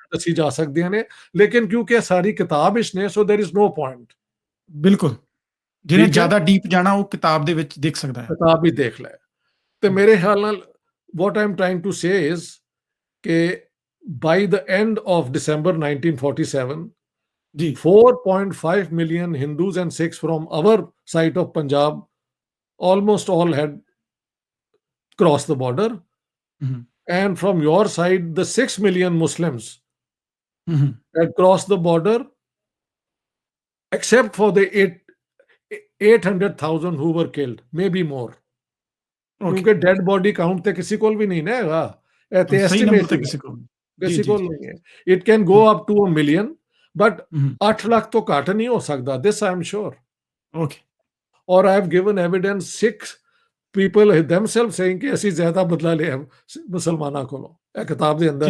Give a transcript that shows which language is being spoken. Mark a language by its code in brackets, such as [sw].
[pa] ਦੱਸੀ ਜਾ ਸਕਦੀਆਂ ਨੇ, ਲੇਕਿਨ ਕਿਉਂਕਿ ਇਹ ਸਾਰੀ ਕਿਤਾਬ ਵਿੱਚ ਨੇ, so [en] there is no [pa] point. ਬਿਲਕੁਲ। ਜਿਹਨੇ ਠੀਕ ਹੈ, ਜ਼ਿਆਦਾ ਡੀਪ ਜਾਣਾ ਉਹ ਕਿਤਾਬ ਦੇ ਵਿੱਚ ਦੇਖ ਸਕਦਾ ਹੈ। ਕਿਤਾਬ ਵੀ ਦੇਖ ਲੈ। ਤੇ ਹੂੰ, ਮੇਰੇ ਖਿਆਲ ਨਾਲ [en] what I am trying to say is ਕਿ by the end of December 1947 [pa] ਜੀ, [en] 4.5 million Hindus and Sikhs from our side of Punjab almost all had crossed the border, ਹੂੰ, and from your side the 6 million Muslims ਹੂੰ, had crossed the border except for the 800,000 who were killed, maybe more. Okay, [pa] ਕਿਉਂਕਿ [en] dead body count [pa] ਤੇ ਕਿਸੇ ਕੋਲ ਵੀ ਨਹੀਂ ਨਾ ਹੈਗਾ, ਇਹ ਤੇ ਸਹੀ ਨੰਬਰ [en] estimate [pa] ਤਾਂ ਹੀ ਹੈ, ਕਿਸੇ ਕੋਲ ਨਹੀਂ। ਜੀ, ਕਿਸੇ ਜੀ, ਕੋਲ ਜੀ। ਨਹੀਂ ਹੈ। [en] it can go [pa] ਜੀ। [en] up to 1 million, but hmm, [pa] 8 ਲੱਖ ਤੋਂ ਘੱਟ ਨਹੀਂ ਹੋ ਸਕਦਾ, [en] This I am sure. Okay. ਔਰ I have given evidence 6 people themselves saying [pa] ਕਿ ਅਸੀਂ ਜ਼ਿਆਦਾ ਬਦਲਾ ਲਿਆ ਮੁਸਲਮਾਨਾਂ ਕੋਲੋਂ, ਇਹ ਕਿਤਾਬ ਦੇ ਅੰਦਰ